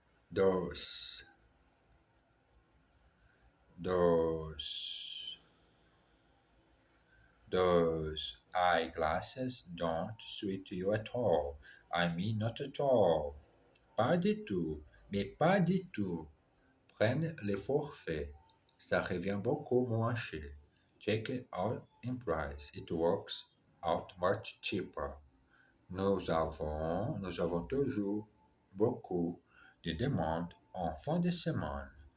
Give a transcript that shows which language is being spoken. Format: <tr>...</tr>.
<en>Those, those, those eyeglasses don't suit you at all. I mean, not at all.</en> <fr>Pas du tout, mais pas du tout. Prenne le forfait. Ça revient beaucoup moins cher.</fr> <en>check it out in price. It works out much cheaper.</en> <fr>Nous avons toujours beaucoup de demandes en fin de semaine.</fr>